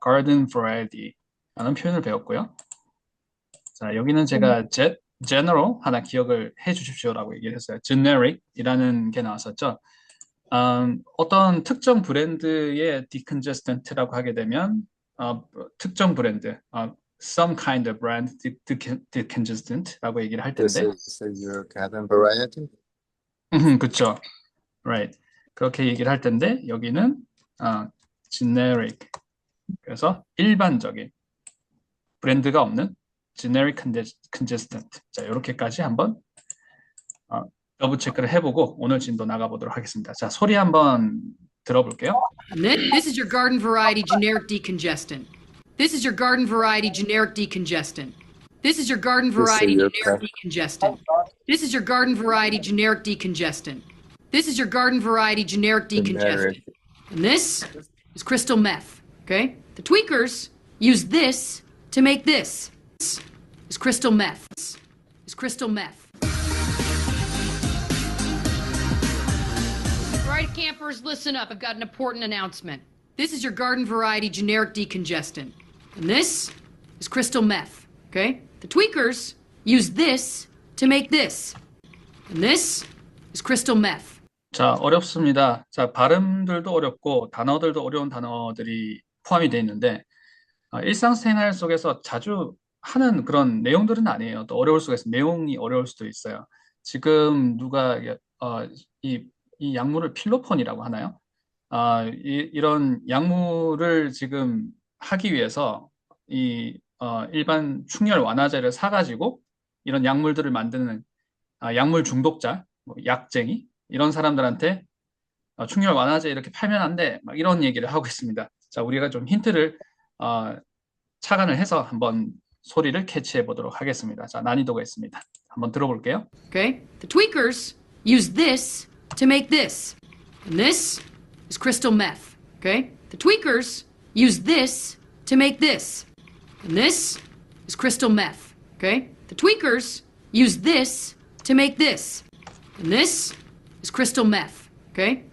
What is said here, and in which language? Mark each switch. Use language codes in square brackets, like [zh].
[ko] garden variety라는 표현을 배웠고요. 자, 여기는 제가 general 하나 기억을 해 주십시오라고 얘기를 했어요. generic이라는 게 나왔었죠. 어떤 특정 브랜드의 decongestant라고 하게 되면 특정 브랜드, [en] some kind of brand decongestant [ko] 라고 얘기를 할 텐데. [en] This is your garden variety. [ko] 그렇죠. [en] Right. [ko] 그렇게 얘기를 할 텐데 여기는 generic. 그래서 일반적인 브랜드가 없는 generic congestant. 자, 이렇게까지 한번 더블 체크를 해보고 오늘 진도 나가보도록 하겠습니다. 자, 소리 한번 들어볼게요. [en] This is your garden variety generic decongestant. This is your garden variety generic decongestant. This is your garden variety generic decongestant. This is your garden variety generic decongestant. This is your garden variety generic decongestant. And this is crystal meth. Okay? The tweakers use this to make this. This is crystal meth. This is crystal meth. All right, campers, listen up. I've got an important announcement. This is your garden variety generic decongestant. And this is crystal meth. Okay? The tweakers use this to make this. And this is crystal meth. [ko] 자, 어렵습니다. 자, 발음들도 어렵고 단어들도 어려운 단어들이 포함이 되어 있는데 일상생활 속에서 자주 하는 그런 내용들은 아니에요. 또 어려울 수가 있어요. 내용이 어려울 수도 있어요. 지금 누가 이 약물을 필로폰이라고 하나요? 이런 약물을 지금 하기 위해서 일반 충혈 완화제를 사가지고 이런 약물들을 만드는 약물 중독자, 뭐 약쟁이 이런 사람들한테 충혈 완화제 이렇게 팔면 안 돼, 막 이런 얘기를 하고 있습니다. 자, 우리가 좀 힌트를 착안을 해서 한번 소리를 캐치해 보도록 하겠습니다. 자, 난이도가 있습니다. 한번 들어볼게요. [en] Okay? The tweakers use this to make this. And this is crystal meth. Okay? The tweakers use this to make this. And this is crystal meth. Okay? The tweakers use this to make this. And this is crystal meth. Okay?